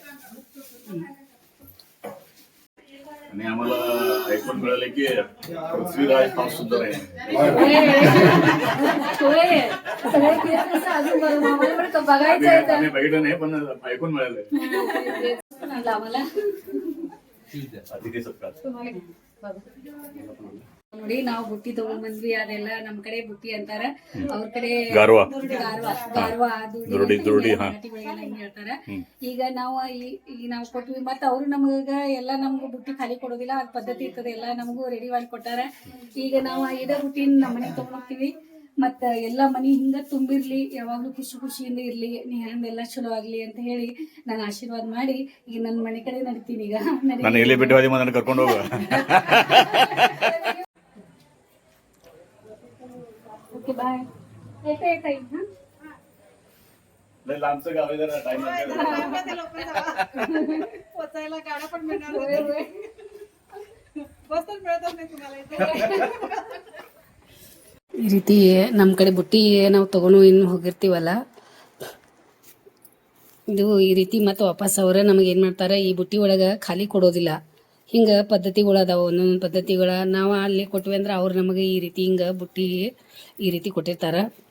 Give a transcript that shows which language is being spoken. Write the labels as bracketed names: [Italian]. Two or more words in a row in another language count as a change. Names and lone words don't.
[Marathi] आणि आम्हाला ऐकून मिळाले की पृथ्वीराज फार सुंदर आहे. होय. सगळे फिरत असं अजून बरं आम्हाला पण बघायचं आहे तर. आम्ही बघितलं नाही पण ऐकून मिळालंय. आम्हाला अतिथी सत्कार. [Kannada] ನೋಡಿ ನಾವು ಬುಟ್ಟಿ ತಗೊಂಡ್ ಬಂದ್ವಿ. ಅದೆಲ್ಲ ನಮ್ ಕಡೆ ಬುಟ್ಟಿ ಅಂತಾರ, ಅವ್ರ ಕಡೆ ಗಾರ್ವಾ. ಗಾರ್ವಾ ದುರುಡಿ, ಹಾ. ಮರಾಠಿ ಒಳಗೆಲ್ಲ ಹಿಂಗ್ ಹೇಳ್ತಾರ. ಈಗ ನಾವು ಈಗ ನಾವು ಕೊಟ್ವಿ, ಮತ್ತ ಅವ್ರು ನಮಗ ಎಲ್ಲ ನಮ್ಗೂ ಬುಟ್ಟಿ ಖಾಲಿ ಕೊಡೋದಿಲ್ಲ, ಅದ್ ಪದ್ಧತಿ ಇರ್ತದೆ, ಎಲ್ಲ ನಮಗೂ ರೆಡಿ ಮಾಡಿ ಕೊಟ್ಟಾರ. ಈಗ ನಾವು ಇದೇ ಬುಟ್ಟಿನ ನಮ್ಮ ಮನೆಗೆ ತಗೊಂಡ್ ಹೋಗ್ತೀವಿ. ಮತ್ತ ಎಲ್ಲಾ ಮನಿ ಹಿಂಗ ತುಂಬಿರ್ಲಿ, ಯಾವಾಗ್ಲೂ ಖುಷಿ ಖುಷಿಯಿಂದ ಇರ್ಲಿ, ಎಲ್ಲ ಚಲೋ ಆಗ್ಲಿ ಅಂತ ಹೇಳಿ ನಾನು ಆಶೀರ್ವಾದ ಮಾಡಿ ಈಗ ನನ್ನ ಮನೆ ಕಡೆ ನಡಿತೀನಿ. ಈಗ ನಾನು ಎಲ್ಲಿ ಬಿಟ್ಟು ಹೋದಿ ನನ್ನ ಕರ್ಕೊಂಡು ಹೋಗ. [English] okay bye. [Marathi] येता येईल हा. लय लांबचं गाव आहे जरा टाइम पोचायला गाड्या पण मिळणार होय, होय. बसच मिळतच नाही तुम्हाला इथे. [Kannada] ಈ ರೀತಿ ನಮ್ಮ ಕಡೆ ಬುಟ್ಟಿ ನಾವು ತಗೊಂಡು ಇನ್ನು ಹೋಗಿರ್ತೀವಲ್ಲ, ಇದು ಈ ರೀತಿ ಮತ್ತೆ ವಾಪಸ್ ಅವರ ನಮಗೆ ಏನು ಮಾಡ್ತಾರೆ, ಈ ಬುಟ್ಟಿ ಒಳಗೆ ಖಾಲಿ ಕೊಡೋದಿಲ್ಲ. ಹಿಂಗೆ ಪದ್ಧತಿಗಳು ಅದಾವೆ, ಒಂದೊಂದು ಪದ್ಧತಿಗಳ ನಾವು ಅಲ್ಲಿ ಕೊಟ್ವಿ ಅಂದ್ರೆ ಅವ್ರು ನಮಗೆ ಈ ರೀತಿ ಹಿಂಗೆ ಬುಟ್ಟಿ ಈ ರೀತಿ ಕೊಟ್ಟಿರ್ತಾರೆ.